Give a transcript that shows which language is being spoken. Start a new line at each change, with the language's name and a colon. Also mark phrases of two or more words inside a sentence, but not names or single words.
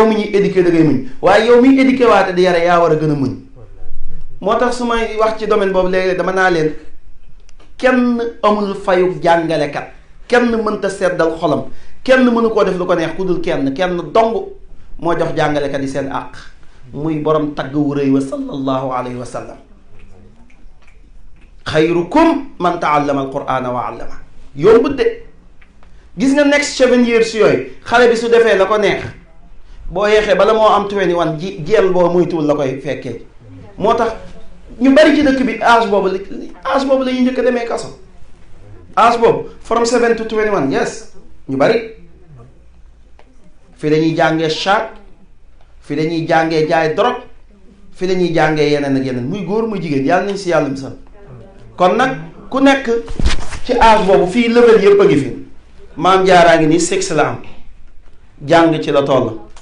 Wolof: mi ñuy éduquer da ngay muñ waaye yow miy éduquer waate di yare yaa war a gën a muñ moo tax su may wax ci domaine boobu léegi dama naa leen kenn amul fayub jàngalekat kenn mënta seddal xolam kenn mënu koo def lu ko neex ku dul kenn dong moo jox jàngalekat yi seen àq muy borom tagg wu rëy wa
Arabic: صلى الله عليه وسلم خيركم من تعلم القرآن وعلم
Wolof: yombut de gis nga
English: next 7 years
Wolof: yooyu xale bi su defee la ko neex boo yeexee bala moo am 21 jeel boo muy tuul la koy fekkee moo tax ñu bari ci dëkk bi âge boobu la ñuy njëkk a demee kaso âge boobu
English: from 7 to 21
Wolof: yes ñu bari fi dañuy jàngee chat fi dañuy jàngee jaay drogue fi dañuy jàngee yeneen ak yeneen muy góor muy jigéen yàlla nañ si yàlla misal kon nag ku nekk ci âge boobu fii level yëpp a ngi fi maam jaaraa ngi nii 6 la am jàng ci la toll